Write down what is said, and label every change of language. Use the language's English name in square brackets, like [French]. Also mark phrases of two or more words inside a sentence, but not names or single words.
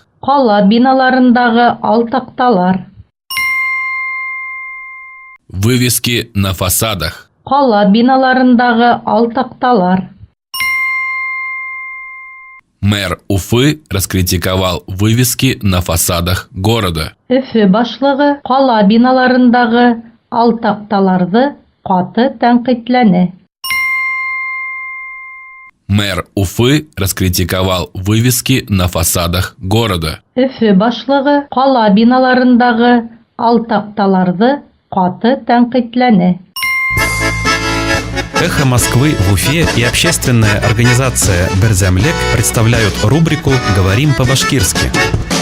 [Bashkir] Кала биналарындагы алтакталар. [Russian] Вывески на фасадах. [Bashkir] Кала биналарындагы алтакталар. [Russian] Мэр Уфы раскритиковал вывески на фасадах города. [Bashkir] Өфө башлыгы кала биналарындагы алтакталарды каты тәнкыйтьләне. [Russian] Мэр Уфы раскритиковал вывески на фасадах города. [Bashkir] Өфө башлыгы кала биналарындагы алтакталарды каты тәнкыйтьләне. [Russian] Эхо Москвы в Уфе и общественная организация «Берзямлек» представляют рубрику «Говорим по-башкирски».